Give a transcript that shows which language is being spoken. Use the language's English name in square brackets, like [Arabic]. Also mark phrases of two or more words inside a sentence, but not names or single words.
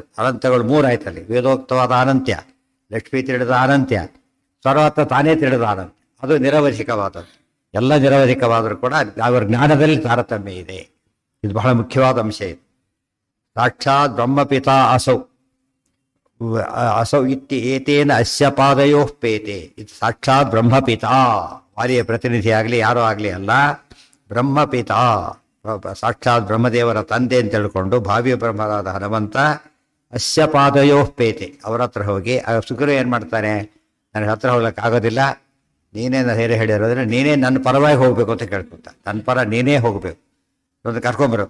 [Kannada] ಅನಂತಗಳು ಮೂರಾಯ್ತಲ್ಲಿ. ವೇದೋಕ್ತವಾದ ಅನಂತ್ಯ, ಲಕ್ಷ್ಮೀ ತಿಳಿದ ಅನಂತ್ಯ, ಸರ್ವತ್ರ ತಾನೇ ತಿಳಿದ ಅನಂತ್ಯ. ಅದು ನಿರವಧಿಕವಾದದ್ದು. ಎಲ್ಲ ನಿರವಧಿಕವಾದರೂ ಕೂಡ ಅವರ ಜ್ಞಾನದಲ್ಲಿ ತಾರತಮ್ಯ ಇದೆ. ಇದು ಬಹಳ ಮುಖ್ಯವಾದ ಅಂಶ. ಇದು ಸಾಕ್ಷಾತ್ [Sanskrit] ಬ್ರಹ್ಮಪಿತಾ ಅಸೌ, ಅಸೌ ಏತೇನ ಅಸ್ಯ ಪಾದಯೋ ಪೇತೆ. [Kannada] ಇದು ಸಾಕ್ಷಾತ್ ಬ್ರಹ್ಮಪಿತಾ, ವಾಲಿಯ ಪ್ರತಿನಿಧಿ ಆಗಲಿ ಯಾರೋ ಆಗಲಿ ಅಲ್ಲ, ಬ್ರಹ್ಮಪಿತಾ, ಸಾಕ್ಷಾತ್ ಬ್ರಹ್ಮದೇವರ ತಂದೆ ಅಂತ ತಿಳ್ಕೊಂಡು ಭಾವಿ ಬ್ರಹ್ಮರಾದ ಹನುಮಂತ [Sanskrit] ಅಸ್ಯ ಪಾದಯೋ ಪೇತೆ [Kannada] ಅವರ ಹತ್ರ ಹೋಗಿ, ಸುಗ್ರೀವ ಏನು ಮಾಡ್ತಾನೆ, ನನಗೆ ಹತ್ರ ಹೋಗ್ಲಿಕ್ಕೆ ಆಗೋದಿಲ್ಲ, ನೀನೇ ಹೇರೆ ಹೇಳಿರೋದ್ರೆ ನೀನೇ ನನ್ನ ಪರವಾಗಿ ಹೋಗಬೇಕು ಅಂತ ಕೇಳ್ಕೊತ, ನನ್ನ ಪರ ನೀನೇ ಹೋಗಬೇಕು, ಒಂದು ಕರ್ಕೊಂಬರ್ಬೇಕು.